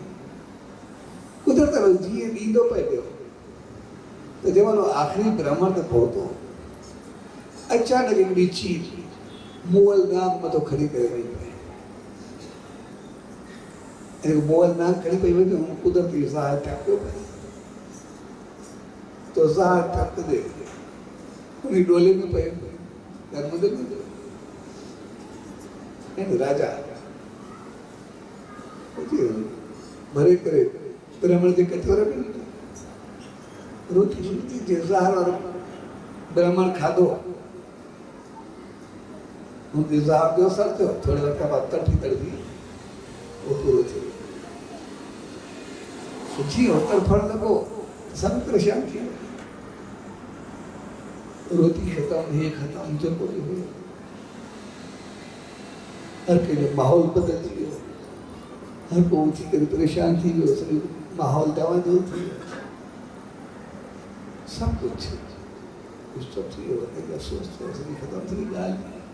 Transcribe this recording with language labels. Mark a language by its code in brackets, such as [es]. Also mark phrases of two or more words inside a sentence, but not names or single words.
[sd] कुदरत जीअं ॾींदो पए पियो त जंहिंमहिल आख़िरी ब्राह्मण ते पहुतो, अचानक हिकिड़ी चीज मुअल नाग मथां खणी करे वई पई। ऐं मुअल नाग खणी पई वञे, हुन कुदरती ज़ाहिर थिया पियो पए तो ज़ाहिर थकंदे उन डोले में पए कर्म में राजा भरे करे ब्राह्मण जे कटोरे में रोटी शुरू थी, ज़ाहिर वारो ब्राह्मण खाधो, उनके ज़ाहिर जो असर थियो, थोड़े वक्त बाद तड़फी वो पूरो थी वियो। जीअं तड़फण लॻो सभु परेशान थी वियो, रोटी ख़तमु, हे ख़तमु, जेको बि हुयो हर कंहिंजो माहौल बदिलजी वियो, हर को उथी करे परेशान थी वियो, सॼो माहौल तवंजो थी वियो, सभु कुझु डिस्टर्ब थी वियो, कंहिंखे अफ़सोस थियो, सॼी ख़तमु थी ॻाल्हि।